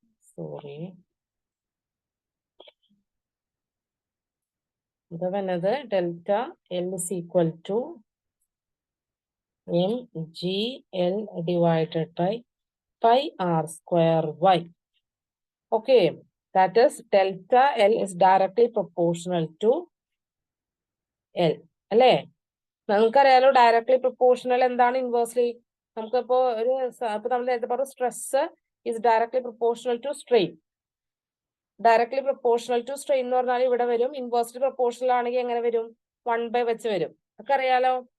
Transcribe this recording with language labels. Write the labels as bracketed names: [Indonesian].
[Malayalam] Sorry, ഇത് വന്നത് [English] Delta L is equal to MGL divided by πr²y. Okay, that is delta L is directly proportional to L. [Malayalam] അല്ലേ? നമുക്കറിയാലോ directly proportional എന്താണ് inversely. നമുക്കിപ്പോ ഇപ്പൊ നമ്മൾ നേരത്തെ പറഞ്ഞു [English] Stress is directly proportional to strain. [Malayalam] Directly proportional to strain എന്ന് പറഞ്ഞാൽ ഇവിടെ വരും. ഇൻവേഴ്സ്ലി പ്രൊപ്പോർഷണൽ ആണെങ്കിൽ എങ്ങനെ വരും? 1/, വെച്ച് വരും. ഒക്കെ അറിയാലോ.